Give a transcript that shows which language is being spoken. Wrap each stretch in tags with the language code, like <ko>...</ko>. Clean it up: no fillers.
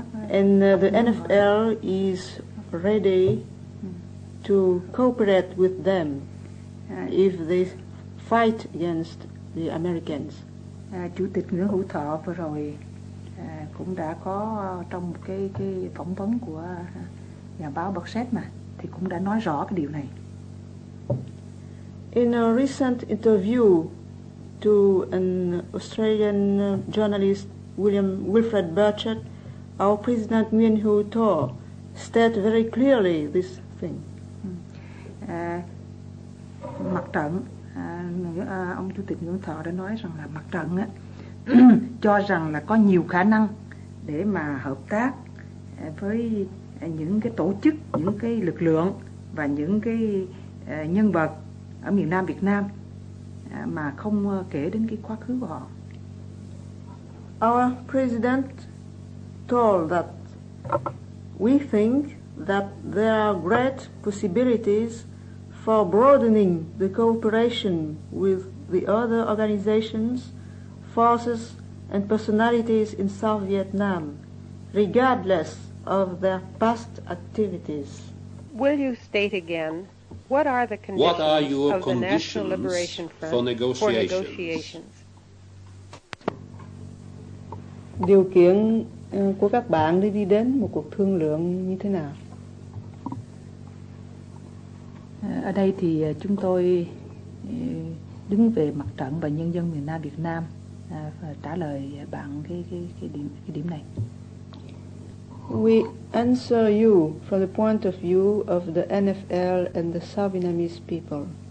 <en>And the NFL is ready to cooperate with them if they fight against the Americans.</en> <vi>Chủ tịch Nguyễn Hữu Thọ vừa rồi cũng đã có trong một cái phỏng vấn của nhà báo Buxet mà thì cũng đã nói rõ cái điều này.</vi> <en>In a recent interview to an Australian journalist, Wilfred Burchett, our President Nguyễn Hữu Thọ stated very clearly this thing.</en> <vi>Mặt trận, ông Chủ tịch Nguyễn Thọ đã nói rằng là mặt trận cho rằng là có nhiều khả năng để mà hợp tác với những cái tổ chức, những cái lực lượng và những cái nhân vật ở miền Nam Việt Nam mà không kể đến cái quá khứ của họ.</vi> <en>Our president told that we think that there are great possibilities for broadening the cooperation with the other organizations, forces and personalities in South Vietnam, regardless of their past activities. Will you state again what are the conditions of the National Liberation Front for negotiations?</en> <vi>Điều kiện của các bạn để đi đến một cuộc thương lượng như thế nào? Ở đây thì chúng tôi đứng về mặt trận và nhân dân miền Nam Việt Nam và trả lời bạn cái điểm này.</vi> <en>We answer you from the point of view of the NFL and the South Vietnamese people.</en>